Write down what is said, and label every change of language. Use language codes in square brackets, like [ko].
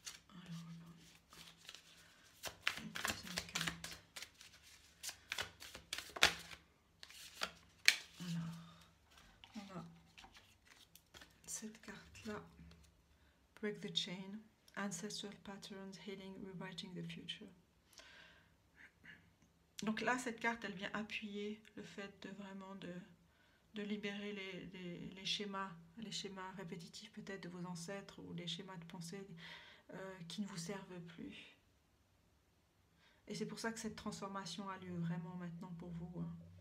[fr] Alors, une deuxième carte. Alors, on a cette carte-là. [en] Break the chain. Ancestral patterns, healing, rewriting the future. [fr] Donc là, cette carte, elle vient appuyer le fait de vraiment de libérer les schémas répétitifs peut-être de vos ancêtres ou les schémas de pensée qui ne vous servent plus. Et c'est pour ça que cette transformation a lieu vraiment maintenant pour vous. Hein.